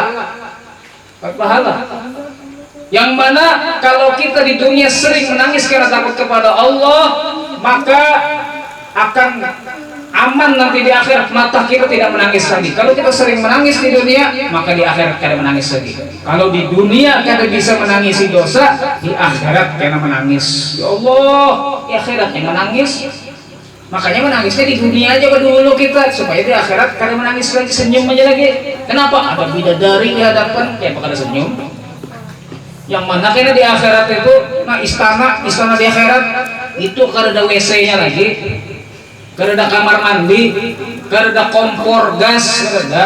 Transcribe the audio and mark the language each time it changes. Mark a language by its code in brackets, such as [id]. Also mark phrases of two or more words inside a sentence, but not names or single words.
[id] Dapat pahala. Yang mana kalau kita di dunia sering menangis karena takut kepada Allah, maka akan aman nanti di akhirat, mata kita tidak menangis lagi. Kalau kita sering menangis di dunia, maka di akhirat kada menangis lagi. Kalau di dunia kada bisa menangisi dosa, di akhirat kada menangis. Ya Allah, di akhirat yang menangis. Makanya menangisnya di dunia aja dulu kita, supaya di akhirat kada menangis lagi, senyum aja lagi. Kenapa? Ada bidadari di hadapan, ya apa kada senyum? Yang mana kena di akhirat itu, nah istana di akhirat itu kada ada WC-nya lagi, kada ada kamar mandi, kada ada kompor gas, kada ada.